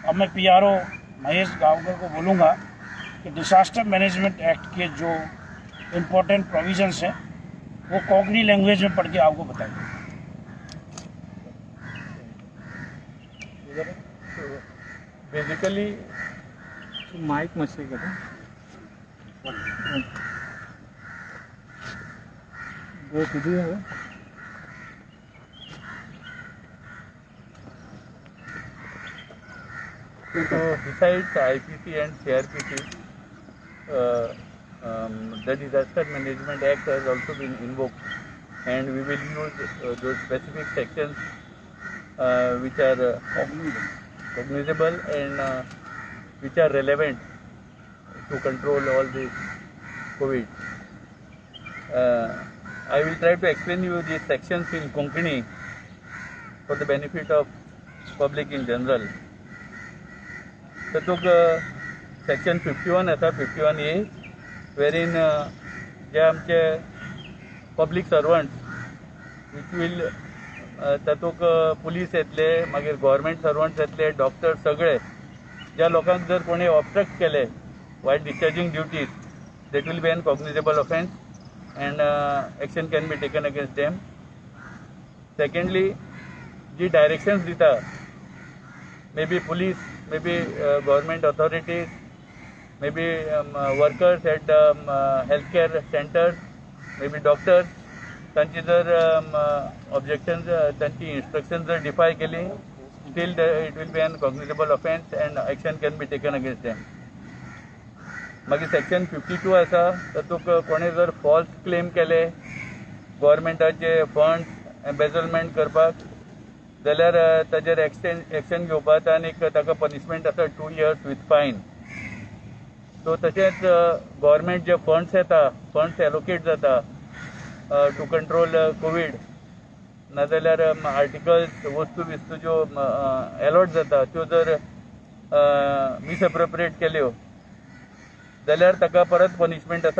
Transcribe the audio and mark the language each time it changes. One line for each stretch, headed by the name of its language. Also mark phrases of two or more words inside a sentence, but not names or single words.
Hindi: अब मैं पीआरओ महेश गांवकर को बोलूँगा कि डिसास्टर मैनेजमेंट एक्ट के जो
English: important provisions
Hindi: हैं वो कोंकणी लैंग्वेज में पढ़ के आपको बताएंगे। बेसिकली माइक मछली का वो वीडियो है।
English: So besides IPC and CRPC, the Disaster Management Act has also been invoked, and we will use those specific sections which are cognizable and which are relevant to control all this COVID. I will try to explain you these sections in Konkani for the benefit of public in general.
Konkani: तातूंत सेक्शन 51 आसा, 51A, wherein जे आमचे
English: public servant which will
Konkani: तातूंत पुलीस येतले, मागीर
English: government servants
Konkani: येतले, डॉक्टर, सगळे ज्या लोकांक जर कोणी ऑब्स्ट्रक्ट केले
English: while discharging duties, that will be an cognizable offence and action can be taken against them. Secondly, जी directions दिता, maybe police, maybe government authorities, maybe workers at healthcare centers, maybe doctors,
Konkani: तांची जर objections, तांची instructions जर defy केली,
English: still it will be an cognizable offence and action can be taken against them.
Konkani: मागीर सेक्शन 52 आसा, तातूंत कोणें जर
English: false claim
Konkani: केले गव्हर्मेंटाचे
English: funds embezzlement
Konkani: करपाक, जाल्यार ताजेर एक्शन घेवपाक आनी ताका पनिशमेंट आसा
English: 2 years with fine.
Konkani: सो तशेंच गव्हर्मेंट जे फंड्स येता,
English: funds allocate
Konkani: जाता
English: to control COVID,
Konkani: नाजाल्यार आर्टिकल्स, वस्तू बिस्तू ज्यो अलॉट जाता त्यो जर मिसएप्रोप्रिएट केल्यो जाल्यार ताका परत पनिशमेंट आसा.